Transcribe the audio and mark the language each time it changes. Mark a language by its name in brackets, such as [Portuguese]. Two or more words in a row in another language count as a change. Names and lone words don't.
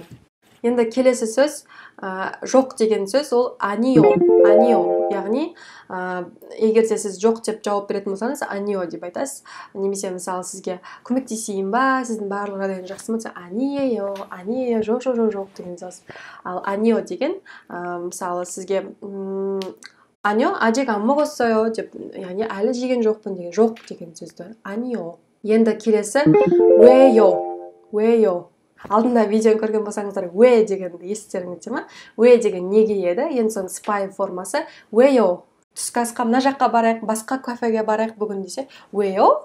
[Kazakh] Енді келесі сөз жоқ деген сөз, ол анио, яғни егер де сіз жоқ деп жауап беретін болсаңыз, анио деп айтасыз. Немесе мысалы сізге көмектесейін ба, сіздің барлық жағдайыңыз жақсы ма, анио, жоқ деген сөз. Ал анио деген мысалы сізге анио, [Korean] 아직 안 먹었어요 [Kazakh] деп, яғни әлі жеген жоқпын деген, жоқ деген сөзді анио. Енді келесі 왜요. Алдында видеоны көрген болсаңыздар, 왜 дегенді естідіңіздер ме? 왜 деген неге еді? Енді соның сыпайы формасы 왜요. Түскі асқа мына жаққа барайық, басқа кафеге барайық бүгін десе, 왜요?